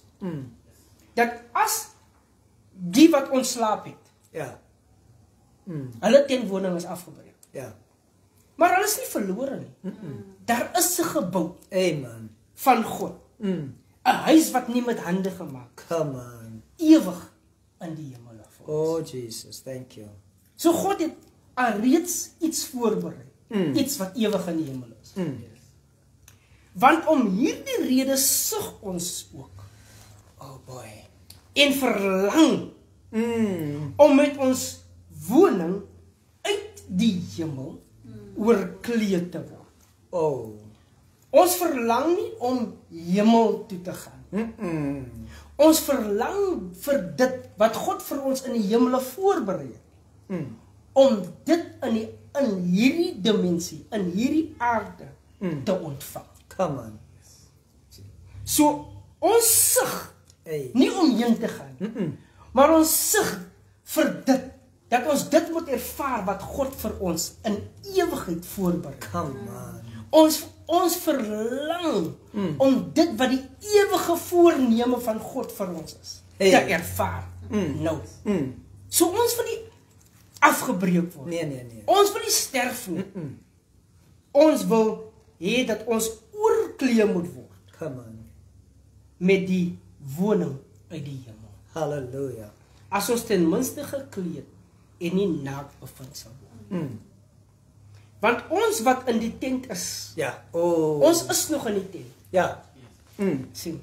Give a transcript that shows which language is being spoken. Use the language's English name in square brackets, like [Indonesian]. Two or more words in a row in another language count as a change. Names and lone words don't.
[Afrikaans] Dat as die wat ontslaap het, hulle teenwoning is afgebreek. Maar hulle is nie verlore nie. Daar is 'n gebou van God. 'n huis wat nie met hande gemaak is. Ewig in die hemel vir ons. [English] Oh Jesus, thank you. [Afrikaans] So God het alreeds iets voorberei. Iets wat ewig in die hemel is. Want om hierdie rede sug ons ook. [English] Oh boy. [Afrikaans] En verlang om met ons woning uit die hemel oorkleed te word. Ons verlang nie om hemel toe te gaan. Ons verlang vir dit wat God vir ons in die hemel voorberei het. Om dit in hierdie dimensie, in hierdie aarde te ontvang. [English] Come on. [Afrikaans] So ons sug nie om heen te gaan, maar ons sug vir dit, dat ons dit moet ervaar wat God vir ons in ewigheid voorberei. [English] Come on. [Afrikaans] Ons verlang om dit wat die ewige voorneme van God vir ons is, te ervaar. Nou. So ons wil nie afgebreek word. Nee. Ons wil nie sterf nie. Ons wil het dat ons oorklee moet word. [English] Come on. [Afrikaans] Met die woning uit die hemel. Halleluja. As ons ten minste gekleed en nie naak bevind sal word. Want ons wat in die tent is, Ja. Oh. ons is nog in die tent. Ja. Sien.